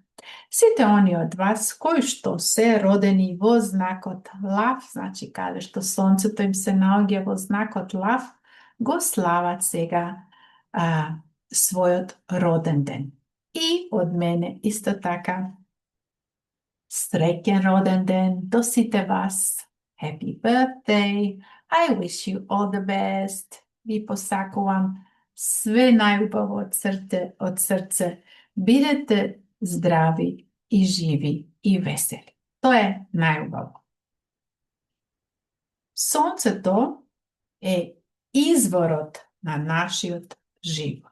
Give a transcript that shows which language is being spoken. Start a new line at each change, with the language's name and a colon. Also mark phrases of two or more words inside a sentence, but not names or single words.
Macedonian: Сите они од вас кои што се родени во знакот Лав, значи каде што Сонцето им се наоѓа во знакот Лав, го слават сега својот роден ден. И од мене исто така среќен роден ден до сите вас.
English: Happy birthday! I wish you all the best.
Macedonian: Ви посакувам све најубаво од срце. Бидете здрави и живи и весели. Тоа е најубаво. Сонцето е изворот на нашиот живот.